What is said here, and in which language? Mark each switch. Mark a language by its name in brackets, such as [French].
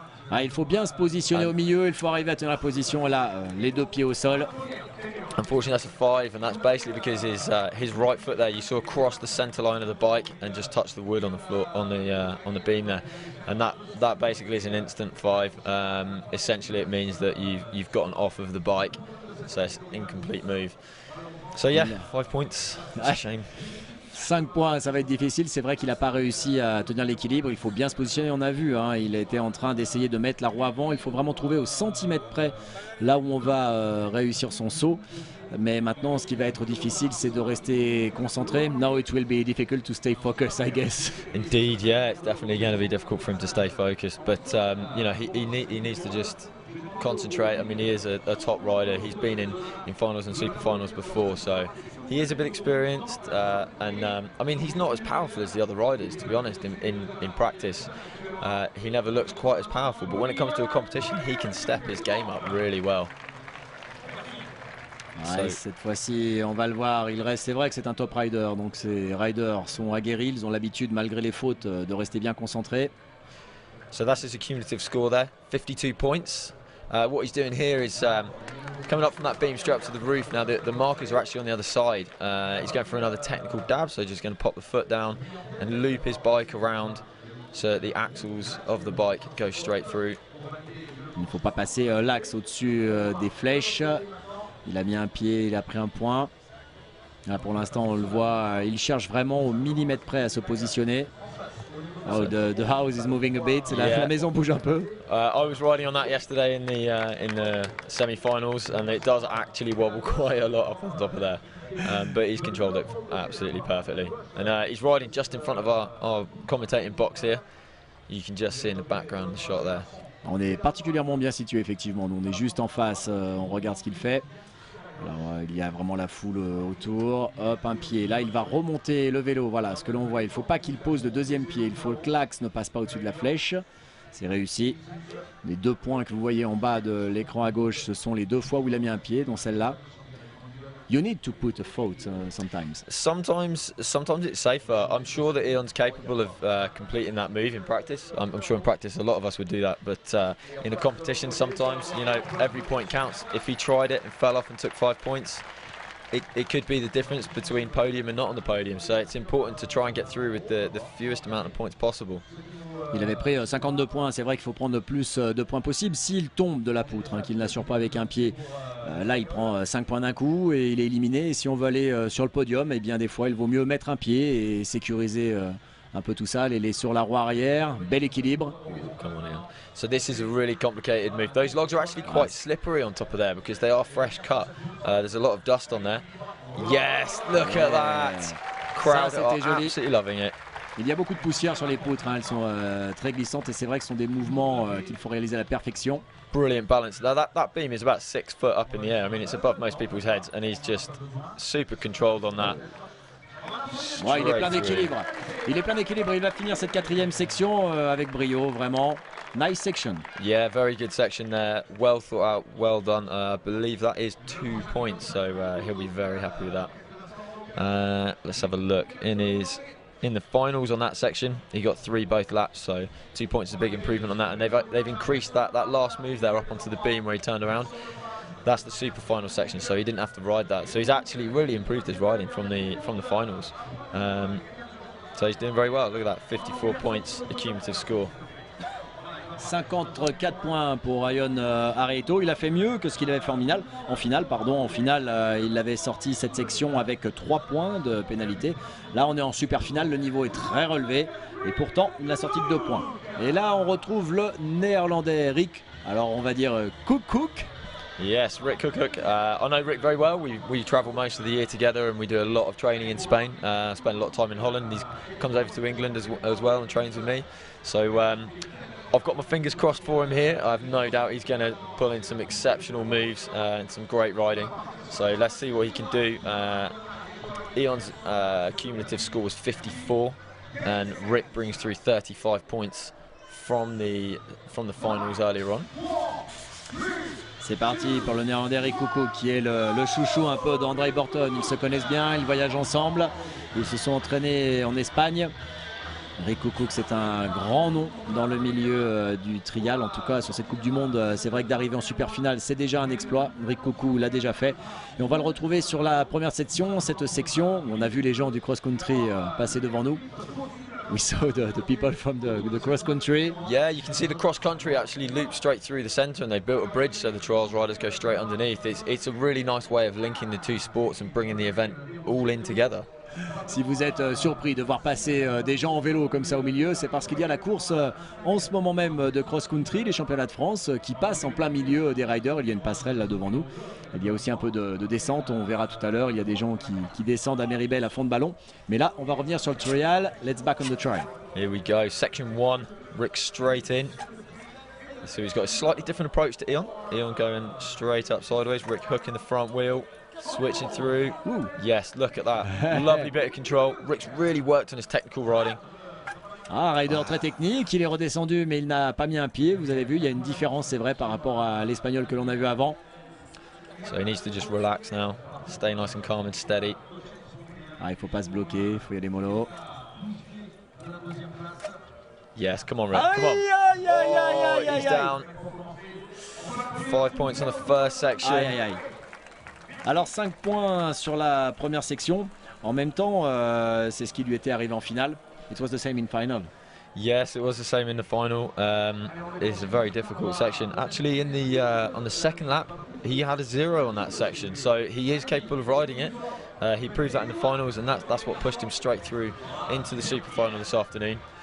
[French] Ah, il faut bien se positionner au milieu, il faut arriver à tenir la position là, les deux pieds au sol. [English] Unfortunately, that's a 5, and that's basically because his right foot there, you saw cross the centre line of the bike and just touch the wood on the floor, on the beam there, and that basically is an instant 5. Essentially, it means that you've gotten off of the bike, so it's an incomplete move. So yeah, 5 points. It's a shame. [French] 5 points, ça va être difficile. C'est vrai qu'il n'a pas réussi à tenir l'équilibre. Il faut bien se positionner, on a vu. Hein, il était en train d'essayer de mettre la roue avant. Il faut vraiment trouver au centimètre près là où on va réussir son saut. Mais maintenant, ce qui va être difficile, c'est de rester concentré. [English] Now it will be difficult to stay focused, I guess. Indeed, yeah, it's definitely going to be difficult for him to stay focused. But you know, he needs to just concentrate. I mean, he is a top rider. He's been in finals and super finals before, so he is a bit experienced. And I mean, he's not as powerful as the other riders, to be honest. In practice, he never looks quite as powerful. But when it comes to a competition, he can step his game up really well. [French] Ouais, cette fois-ci, on va le voir. Il reste. C'est vrai que c'est un top rider, donc ces riders sont aguerris. Ils ont l'habitude, malgré les fautes, de rester bien concentrés. [English] So that's his accumulative score there, 52 points. What he's doing here is coming up from that beam straight up to the roof. Now the markers are actually on the other side. He's going for another technical dab, so just going to pop the foot down and loop his bike around so that the axles of the bike go straight through. [French] Il ne faut pas passer l'axe au-dessus des flèches. Il a mis un pied, il a pris un point. Là, pour l'instant, on le voit, il cherche vraiment au millimètre près à se positionner. [English] Oh, the house is moving a bit. [French] La maison bouge un peu. [English] I was riding on that yesterday in the semi-finals, and it does actually wobble quite a lot up on top of there. But he's controlled it absolutely perfectly. And he's riding just in front of our commentating box here. You can just see in the background the shot there. [French] On est particulièrement bien situé, effectivement. Nous, on est juste en face, on regarde ce qu'il fait. Alors, il y a vraiment la foule autour. Hop, un pied. Là, il va remonter le vélo. Voilà ce que l'on voit. Il ne faut pas qu'il pose le deuxième pied. Il faut que l'axe ne passe pas au-dessus de la flèche. C'est réussi. Les 2 points que vous voyez en bas de l'écran à gauche, ce sont les 2 fois où il a mis un pied, dont celle-là. [English] You need to put a foot sometimes. Sometimes it's safer. I'm sure that Eon's capable of completing that move in practice. I'm sure in practice a lot of us would do that, but in a competition sometimes, you know, every point counts. If he tried it and fell off and took 5 points, it could be the difference between podium and not on the podium. So it's important to try and get through with the fewest amount of points possible. [French] Il avait pris 52 points, c'est vrai qu'il faut prendre le plus de points possible. S'il tombe de la poutre, hein, qu'il n'assure pas avec un pied, là il prend 5 points d'un coup et il est éliminé. Et si on veut aller sur le podium, eh bien des fois il vaut mieux mettre un pied et sécuriser un peu tout ça. Les sur la roue arrière, bel équilibre. [English] Come on in. So this is a really complicated move. Those logs are actually quite slippery on top of there because they are fresh cut. There's a lot of dust on there. Yes, look at that. Crowd are absolutely loving it. [French] Il y a beaucoup de poussière sur les poutres, hein. Elles sont très glissantes et c'est vrai que ce sont des mouvements qu'il faut réaliser à la perfection. [English] Brilliant balance. Now that beam is about 6 foot up in the air. I mean, it's above most people's heads, and he's just super controlled on that. [French] Ouais, il est plein d'équilibre. Il est plein d'équilibre. Il va finir cette 4e section avec brio, vraiment. [English] Nice section. Yeah, very good section there. Well thought out, well done. I believe that is 2 points, so he'll be very happy with that. Let's have a look. In the finals on that section, he got 3 both laps, so 2 points is a big improvement on that. And they've increased that last move there up onto the beam where he turned around. That's the super final section, so he didn't have to ride that. So he's actually really improved his riding from the finals. So he's doing very well. Look at that, 54 points accumulative score. [French] 54 points pour Ryan Areito. Il a fait mieux que ce qu'il avait fait en finale. En finale, il avait sorti cette section avec 3 points de pénalité. Là, on est en super finale. Le niveau est très relevé. Et pourtant, il n'a sorti que 2 points. Et là, on retrouve le néerlandais Rick. Alors, on va dire Cook. [English] Yes, Rick Cook. I know Rick very well. We travel most of the year together, and we do a lot of training in Spain. Spend a lot of time in Holland. He comes over to England as well and trains with me. So I've got my fingers crossed for him here. I have no doubt he's going to pull in some exceptional moves and some great riding. So let's see what he can do. Eon's cumulative score was 54, and Rick brings through 35 points from the finals earlier on. [French] C'est parti pour le néerlandais Rick Cook, qui est le chouchou un peu d'André Borton. Ils se connaissent bien, ils voyagent ensemble. Ils se sont entraînés en Espagne. Rick Cook, c'est un grand nom dans le milieu du trial. En tout cas, sur cette Coupe du Monde, c'est vrai que d'arriver en super finale, c'est déjà un exploit. Rick Cook l'a déjà fait. Et on va le retrouver sur la première section. Cette section, on a vu les gens du cross-country passer devant nous. [English] We saw the people from the cross-country. Yeah, you can see the cross-country actually loop straight through the centre, and they built a bridge so the trials riders go straight underneath. It's a really nice way of linking the two sports and bringing the event all in together. [French] Si vous êtes surpris de voir passer des gens en vélo comme ça au milieu, c'est parce qu'il y a la course en ce moment même de cross-country, les championnats de France, qui passent en plein milieu des riders. Il y a une passerelle là devant nous. Il y a aussi un peu de descente, on verra tout à l'heure. Il y a des gens qui descendent à Méribel à fond de ballon. Mais là, on va revenir sur le trial. [English] Let's back on the trial. Here we go, section 1, Rick straight in. So he's got a slightly different approach to Eon. Eon going straight up sideways, Rick hooking the front wheel. Switching through. Ooh. Yes, look at that. Lovely bit of control. Rick's really worked on his technical riding. [French] Rider très technique, il est redescendu mais il n'a pas mis un pied. Vous avez vu, il y a une différence, c'est vrai, par rapport à l'espagnol que l'on a vu avant. [English] So he needs to just relax now. Stay nice and calm and steady. [French] Il ne faut pas se bloquer, il faut y aller mollo. [English] Yes, come on Rick, come on. He's down. 5 points on the first section. [French] Alors 5 points sur la première section. En même temps, c'est ce qui lui était arrivé en finale. [English] It was the same in final. Yes, it was the same in the final. It's a very difficult section. Actually, on the second lap, he had a 0 on that section, so he is capable of riding it. He proved that in the finals, and that's what pushed him straight through into the super final this afternoon.